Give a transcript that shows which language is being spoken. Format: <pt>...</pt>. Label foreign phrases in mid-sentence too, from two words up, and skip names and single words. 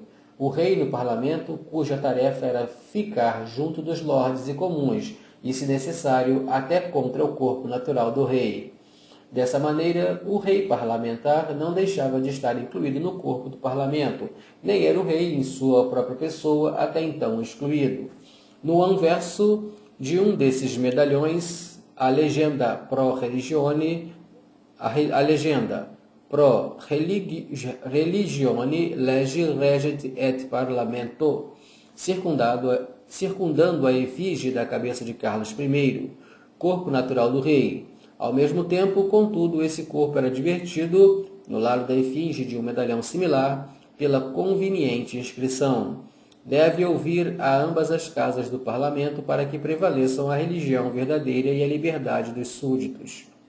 <pt>O rei no parlamento, cuja tarefa era ficar junto dos lordes e comuns, e, se necessário, até contra o corpo natural do rei. Dessa maneira, o rei parlamentar não deixava de estar incluído no corpo do parlamento, nem era o rei em sua própria pessoa até então excluído. No anverso de um desses medalhões, a legenda</pt> <la>Pro Religione, Pro Religione Legi Regent et Parlamento,</la> <pt>circundando a efígie da cabeça de Carlos I, corpo natural do rei. Ao mesmo tempo, contudo, esse corpo era divertido, no lado da efígie de um medalhão similar, pela conveniente inscrição: deve ouvir a ambas as casas do parlamento para que prevaleçam a religião verdadeira e a liberdade dos súditos.</pt>